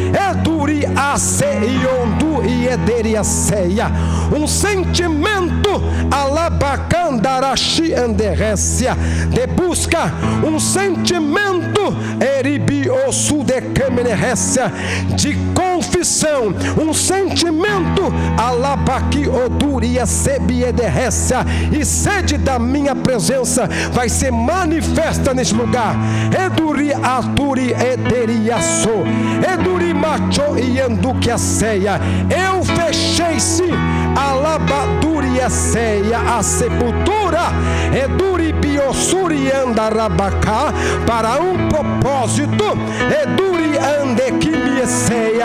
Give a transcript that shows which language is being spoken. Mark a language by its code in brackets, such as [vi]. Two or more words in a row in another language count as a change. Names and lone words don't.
[pt] Um sentimento alabacandarashi anderécia de busca, um sentimento eribiosu de camenécia de confissão, um sentimento alabaqui oduria sebiederécia e sede da minha presença vai ser manifesta nesse lugar. Eduri aturi ederiaço, eduri macho e anduquia ceia. Eu fechei-se alabaduria ceia a sepultura. Eduri biosuri andarabacá para um propósito. Eduri andequimia ceia.